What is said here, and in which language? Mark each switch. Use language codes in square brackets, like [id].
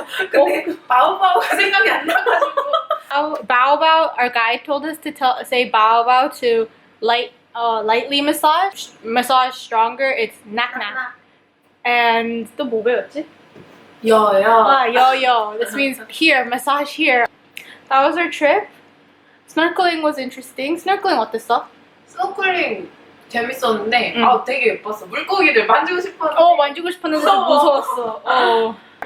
[ko] 근데 바오바오가 생각이 안 나가지고. Bao bao. [en] Our guide told us to say bao bao to lightly massage stronger. It's nak nak. And [ko] 또 뭐 배웠지? 여여. Ah, yo. [en] This means here, massage here. That was our trip. Snorkeling was interesting. Snorkeling [ko] 어땠어? 스노클링 재밌었는데 되게 예뻤어. 물고기들 만지고 싶었는데. 만지고 싶었는데 좀 무서웠어.